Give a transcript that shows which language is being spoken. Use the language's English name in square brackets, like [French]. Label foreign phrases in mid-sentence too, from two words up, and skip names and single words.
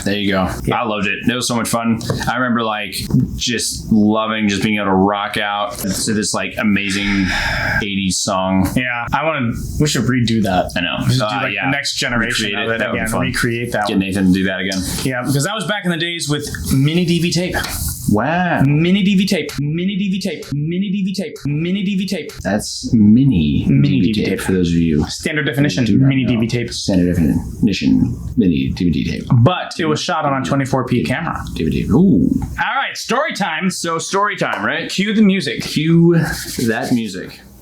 [English] There you go. Yeah. I loved it. It was so much fun. I remember like just loving just being able to rock out to this like amazing 80s song. Yeah, we should redo that. I know. We should do like the next generation of it again. Recreate that Get one. Nathan to do that again. Yeah, because that was back in the days with mini DV tape. Wow. Mini DV tape. Mini DV tape. Mini DV tape. Mini DV tape. That's mini DV tape for those of you. Standard definition mini DV tape. Standard definition mini DVD tape. But it was shot on a 24p camera. DVD. Ooh. All right, story time. So story time, right? Cue the music. Cue that music.